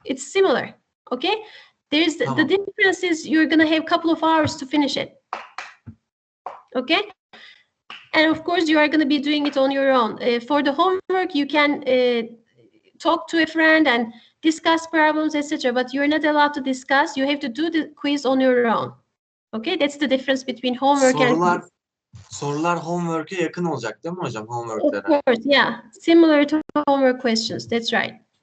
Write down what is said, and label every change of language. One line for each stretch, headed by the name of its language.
English: It's similar, okay? The difference is you're going to have a couple of hours to finish it, okay? And of course, you are going to be doing it on your own. For the homework, you can talk to a friend and discuss problems, etc. But you're not allowed to discuss. You have to do the quiz on your own. Okay, that's the difference between homework and quiz.
Turkish: Sorular homework'e yakın olacak değil mi hocam? Homework'lere.
English: Of course, yeah. Similar to homework questions. That's right.